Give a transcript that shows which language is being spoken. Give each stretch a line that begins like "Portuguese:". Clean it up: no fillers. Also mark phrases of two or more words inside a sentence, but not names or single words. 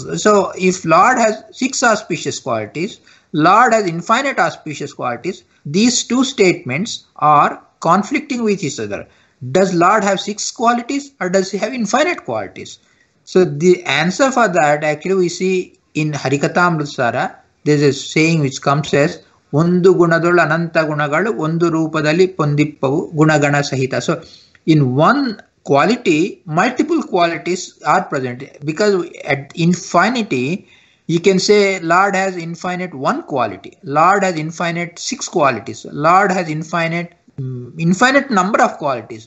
English: So if Lord has 6 auspicious qualities, Lord has infinite auspicious qualities, these two statements are conflicting with each other. Does Lord have 6 qualities or does he have infinite qualities? So the answer for that, actually we see in Harikathamritasara, there is a saying which comes as
Kannada: ಒಂದು ಗುಣದೊಳ್ ಅನಂತ ಗುಣಗಳು ಒಂದು ರೂಪದಲಿ ಪೊಂದಿಪ್ಪವು ಗುಣಗಣ ಸಹಿತ.
English: So in one quality, multiple qualities are present, because at infinity you can say Lord has infinite 1 quality, Lord has infinite 6 qualities, Lord has infinite number of qualities.